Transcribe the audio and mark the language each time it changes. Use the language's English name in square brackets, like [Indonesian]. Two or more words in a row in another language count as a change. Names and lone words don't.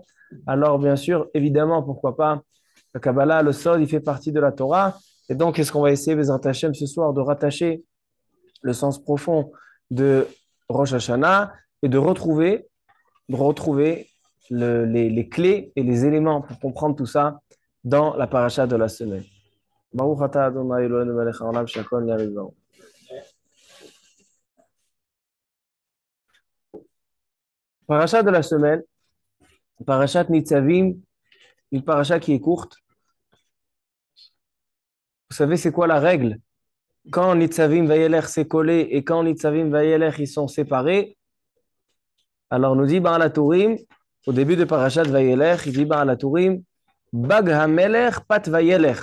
[French] Alors bien sûr, évidemment, pourquoi pas, la Kabbalah, le Sod, il fait partie de la Torah, et donc qu'est-ce qu'on va essayer, [Hebrew] בעזרת השם, [French] ce soir, de rattacher le sens profond de Rosh Hashanah et de retrouver les clés et les éléments pour comprendre tout ça dans la paracha de la semaine. [Hebrew] ברוך אתה ה' אלהינו מלך העולם שהכל nהיה בדברו. [French] Paracha de la semaine, parachat Nitzavim, une paracha qui est courte. Vous savez c'est quoi la règle? Quand Nitzavim Vayelech s'est collé et quand Nitzavim Vayelech ils sont séparés, alors nous dit Baal HaTurim, au début de Parashat Vayelech, il dit Baal HaTurim, Bag HaMelech Pat Vayelech.